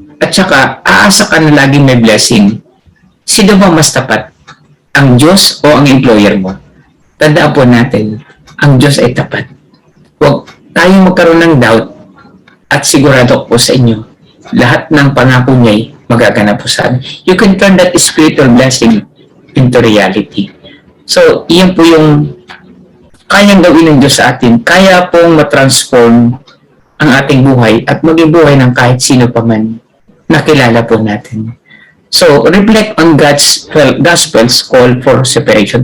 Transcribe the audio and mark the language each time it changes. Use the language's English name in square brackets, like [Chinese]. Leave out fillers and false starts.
[Filipino] At saka, aasa ka na laging may blessing. Sino ba mas tapat? Ang Diyos o ang employer mo? Tandaan po natin, ang Diyos ay tapat. Huwag tayong magkaroon ng doubt at sigurado po sa inyo, lahat ng pangako niya'y magaganap po sa atin. [English] You can turn that spiritual blessing into reality. [Filipino] So, iyan po yung kayang gawin ng Diyos sa atin. Kaya pong matransform ang ating buhay at maging buhay ng kahit sino pa man na kilala po natin. [English] So, reflect on God's gospel's call for separation.